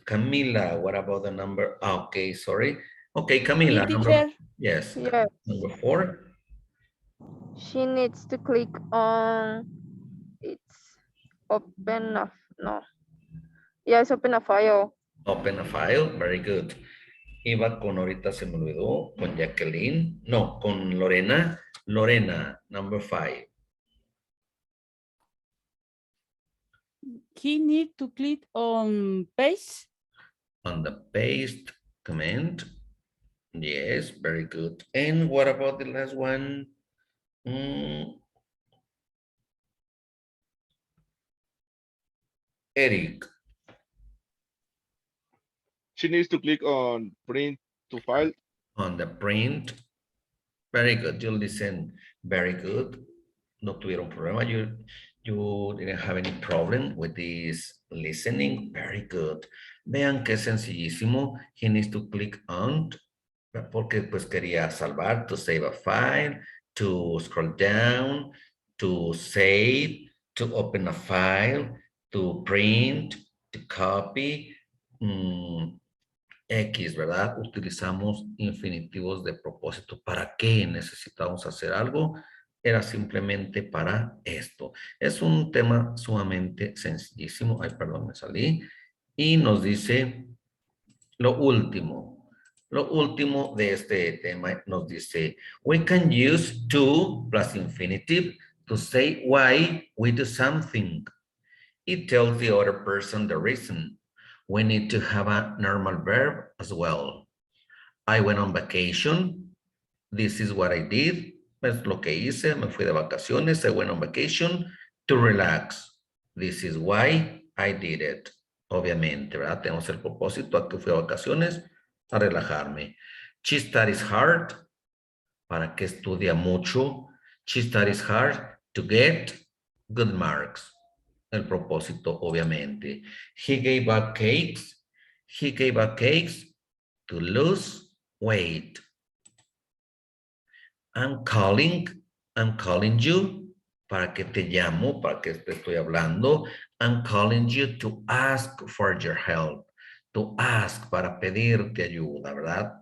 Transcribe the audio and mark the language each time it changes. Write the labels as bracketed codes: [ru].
[en] Camila, what about the number? Okay, sorry. Okay, Camila. Teacher. Yes. Yes. Number 4. She needs to click on it's open a no. Yes, open a file. Open a file. Very good. [es] Iba con, ahorita se me olvidó, con Jacqueline. No, con Lorena. Lorena, number 5. [en] He need to click on paste. On the paste command. Yes, very good. And what about the last one? Eric. She needs to click on print to file. On the print. Very good. You listen very good. [es] No tuvieron problema. [en] You didn't have any problem with this listening. Very good. [es] Vean que es sencillísimo. [en] He needs to click on. [es] Porque pues quería salvar, [en] to save a file, to scroll down, to save, to open a file, to print, to copy. X, ¿verdad? [es] Utilizamos infinitivos de propósito. ¿Para qué necesitamos hacer algo? Era simplemente para esto. Es un tema sumamente sencillísimo. Ay, perdón, me salí. Y nos dice lo último. Lo último de este tema nos dice, [en] we can use to plus infinitive to say why we do something. It tells the other person the reason. We need to have a normal verb as well. I went on vacation. This is what I did. [es] Es lo que hice. Me fui de vacaciones. [en] I went on vacation to relax. This is why I did it. Obviamente, ¿verdad? [es] Tenemos el propósito a que fui a vacaciones a relajarme. [en] She studies hard. [es] ¿Para que estudia mucho? [en] She studies hard to get good marks. [es] El propósito, obviamente. [en] He gave up cakes. He gave up cakes to lose weight. I'm calling you. [es] ¿Para qué te llamo? ¿Para qué te estoy hablando? [en] I'm calling you to ask for your help. To ask, [es] para pedirte ayuda, ¿verdad?